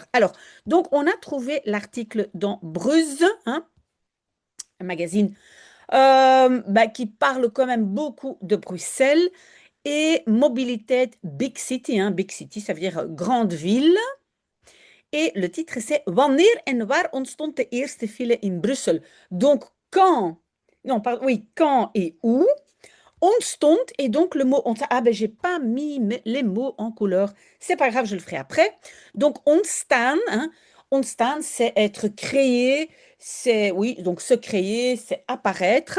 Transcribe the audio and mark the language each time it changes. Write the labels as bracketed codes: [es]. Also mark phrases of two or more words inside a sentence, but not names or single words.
[fr] Alors, donc, on a trouvé l'article dans Bruz, hein, un magazine qui parle quand même beaucoup de Bruxelles et mobilité [en] Big City. [fr] Hein. [en] Big City, [fr] ça veut dire grande ville. Et le titre, c'est [nl] Wanneer en waar ontstond de eerste file in Brussel? [fr] Donc, quand, non, pardon, oui, quand et où ontstond, et donc le mot ontstond. Ah ben, j'ai pas mis les mots en couleur. C'est pas grave, je le ferai après. Donc, ontstaan, hein, ontstaan, c'est être créé, c'est, oui, donc se créer, c'est apparaître.